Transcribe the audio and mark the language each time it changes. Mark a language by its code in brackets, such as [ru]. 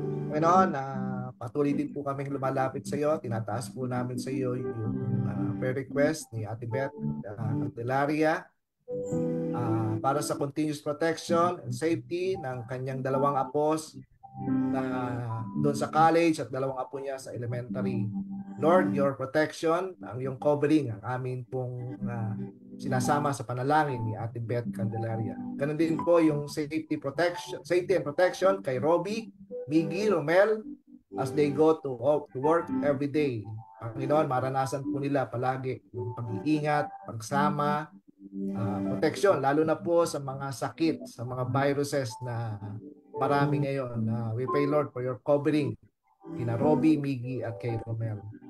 [tl] Panginoon, patuloy din po kaming lumalapit sa iyo. Tinataas po namin sa iyo yung prayer request ni Ate Beth Candelaria para sa [en] continuous protection and safety [tl] ng kanyang dalawang apos na doon sa college at dalawang apo niya sa elementary. Lord, your protection, ang iyong covering, ang amin pong sinasama sa panalangin ni Ate Beth Candelaria. Ganun din po yung [en] safety and protection kay Robbie, Miggy, Romel, as they go to work every day. [tl] Panginoon, maranasan po nila palagi yung pag-iingat, pagsama, protection, lalo na po sa mga sakit, sa mga viruses na marami ngayon. [en] We pray, Lord, for your covering kina Robbie, Miggy, at kay Romel.